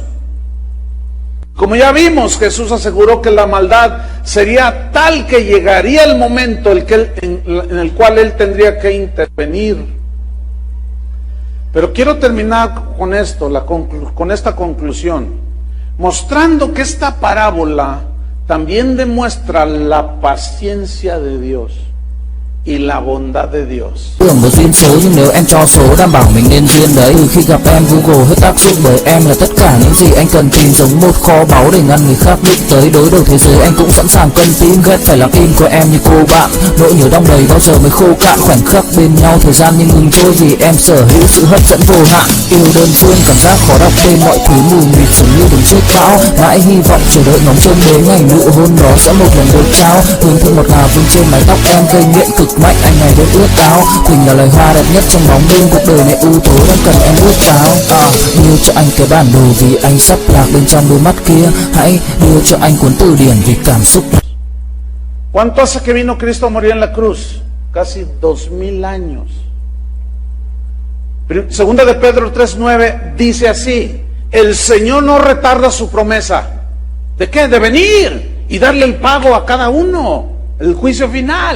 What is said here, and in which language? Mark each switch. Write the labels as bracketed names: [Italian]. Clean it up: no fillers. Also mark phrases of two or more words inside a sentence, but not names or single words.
[Spanish] Como ya vimos, Jesús aseguró que la maldad sería tal que llegaría el momento en el cual Él tendría que intervenir. Pero quiero terminar con esto, con esta conclusión, mostrando que esta parábola también demuestra la paciencia de Dios y la bondad de Dios. [Vietnamese] Tưởng một duyên số nhưng nếu em cho số đảm bảo mình nên duyên đấy. Từ khi gặp em Google hết tác dụng bởi em là tất cả những gì anh cần tìm, giống một kho báu để ngăn người khác biết tới. Đối đầu thế giới anh cũng sẵn sàng cân tim, ghét phải là tim của em như cô bạn. Nỗi nhớ đong đầy bao giờ mới khô cạn, khoảnh khắc bên nhau thời gian như ngừng trôi vì em sở hữu sự hấp dẫn vô hạn. Yêu đơn phương cảm giác khó đọc tên, mọi thứ mù mịt dường như đứng trước bão. Mãi hy vọng chờ đợi ngóng trông đến ngày nụ hôn đó sẽ một lần được trao. Hương thơm ngọt ngào vương trên mái tóc em gây nghiện cực mạnh, anh này đến ướt áo. Quỳnh là loài hoa đẹp nhất trong bóng đêm, cuộc đời này u tối đang cần em ước báo. Đưa cho anh cái bản đồ vì anh sắp lạc bên trong đôi mắt kia. Hãy đưa cho anh cuốn từ điển vì cảm xúc. [Spanish] ¿Cuánto hace que vino Cristo a morir en la cruz? Casi 2000 años. Segunda de Pedro 3:9 dice así: el Señor no retarda su promesa. ¿De qué? De venir y darle el pago a cada uno, el juicio final.